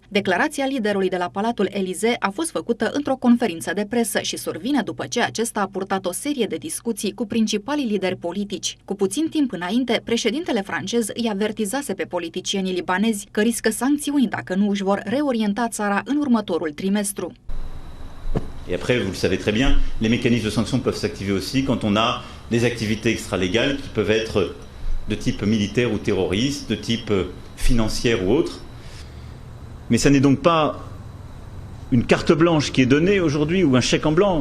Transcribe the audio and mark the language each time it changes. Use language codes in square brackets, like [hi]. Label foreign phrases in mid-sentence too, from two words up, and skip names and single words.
[ro] Declarația liderului de la Palatul Elysee a fost făcută într-o conferință de presă și survine după ce acesta a purtat o serie de discuții cu principalii lideri politici. Cu puțin timp înainte, președintele francez îi avertizase pe politicienii libanezi că riscă sancțiuni dacă nu își vor reorienta țara în următorul trimestru. [fr] Et après, vous le savez très bien, les mécanismes de sanction peuvent s'activer aussi quand on a des activités extralégales qui peuvent être de type militaire ou terroriste, de type financière ou autre. Mais ça n'est donc pas une carte blanche qui est donnée aujourd'hui ou un chèque en blanc.